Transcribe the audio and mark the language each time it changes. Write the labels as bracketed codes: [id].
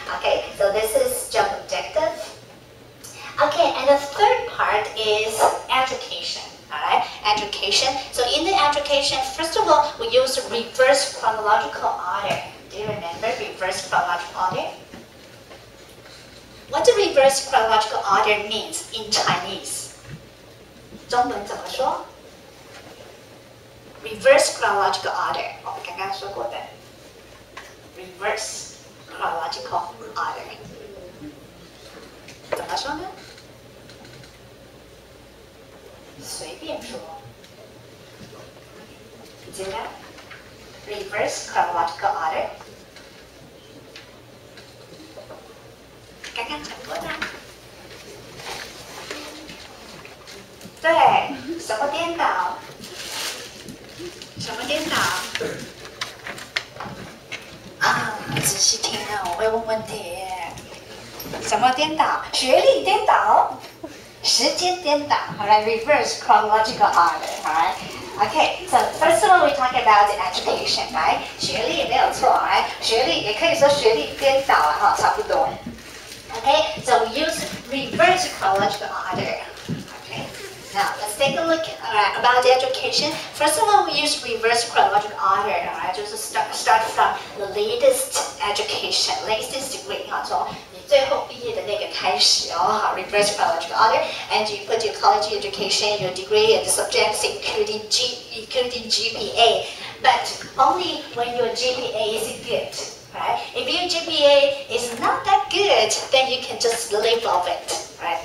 [en] Okay, so this is job objective. Okay, and the third part is education. Alright, education. So in the education, first of all, we use reverse chronological order. Do you remember reverse chronological order? What the reverse chronological order means in Chinese? [zh] 中文怎么说 ？ [en] Reverse chronological order， [zh] 我们刚刚说过的 [en] reverse chronological order， [zh] 怎么说呢？随便说，你觉得 [en] reverse chronological order？ [zh] 刚刚讲过的。对，什么颠倒？什么颠倒？啊，仔细听啊，我会问问题耶。什么颠倒？学历颠倒？时间颠倒。 [en] Alright, reverse chronological order. Alright. Okay, so first of all, we talk about education, right? [zh] 学历没有错 ， [en] right? [zh] 学历也可以说学历颠倒啊，哈，差不多。 [en] Okay, so we use reverse chronological order. Now, let's take a look about the education. First of all, we use reverse chronological order. Alright, [zh] 就是 [en] start from the latest education, latest degree. [zh] 从你最后毕业的那个开始哦。 [en] Reverse chronological order, and you put your college education, your degree, and the subjects, including GPA, but only when your GPA is good. Right? If your GPA is not that good, then you can just leave off it. Right?